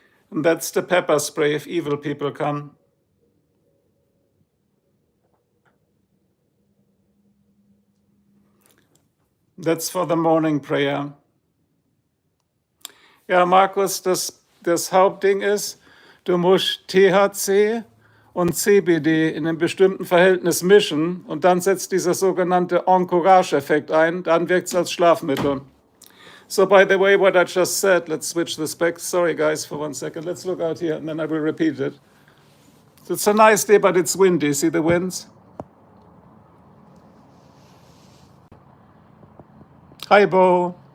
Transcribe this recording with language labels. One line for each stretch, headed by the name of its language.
English: And that's the pepper spray if evil people come. That's for the morning prayer.
German: Ja, Markus, das Hauptding ist, du musst THC und CBD in einem bestimmten Verhältnis mischen und dann setzt dieser sogenannte Encourage-Effekt ein, dann wirkt es als Schlafmittel.
English: So by the way, what I just said, let's switch this back. Sorry guys for 1 second. Let's look out here and then I will repeat it. So it's a nice day, but it's windy. See the winds? Hi, Bo.